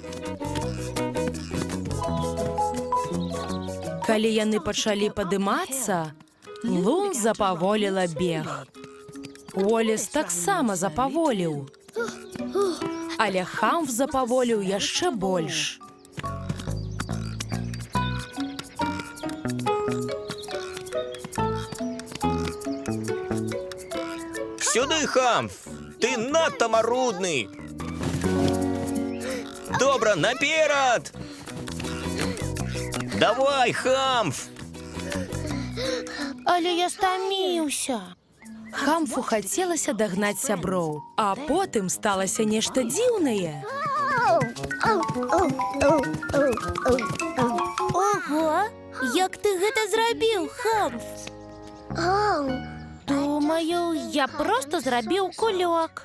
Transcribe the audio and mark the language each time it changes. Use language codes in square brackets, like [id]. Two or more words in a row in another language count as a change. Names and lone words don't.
[be] Калі яны пачалі падымацца, Лун запаволіла бег. Уоллес таксама запаволіў. Але хамф запаволіў яшчэ больш. [uk] Сюди, Хамф! Ти надто марудний! Добре, наперед! Давай, Хамф! [be] Але я стаміўся. Хамфу хацелася дагнаць сяброў, а потым сталася нешта дзіўнае. Ого! Як ты гэта зрабіў, Хамф? Думаю, я просто зрабіў кулёк.